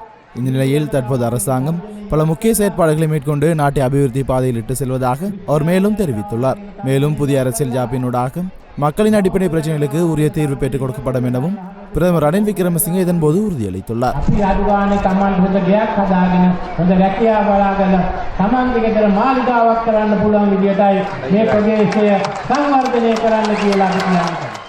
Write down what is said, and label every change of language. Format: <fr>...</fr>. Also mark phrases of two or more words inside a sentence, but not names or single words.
<ta>இந்த நிலையில் தற்போது அரசாங்கம் பல முக்கிய செயற்பாடுகளை மேற்கொண்டு நாட்டை அபிவிருத்தி பாதையில் இட்டு செல்வதாக அவர் மேலும் தெரிவித்துள்ளார். மேலும் புதிய அரசியல் ஜாப்பினூடாக மக்களின் அடிப்படை பிரச்சனைகளுக்கு உரிய தீர்வு பெற்றுக் கொடுக்கப்படும் எனவும் பிரதமர் ரணில் விக்ரமசிங்கே இதன்போது உறுதியளித்துள்ளார்.</ta> <si>மாளிகாවක් කරන්න පුළුවන් විදියටයි මේ ප්‍රදේශය සංවර්ධනය කරන්න කියලා අපි කියනවා.</si>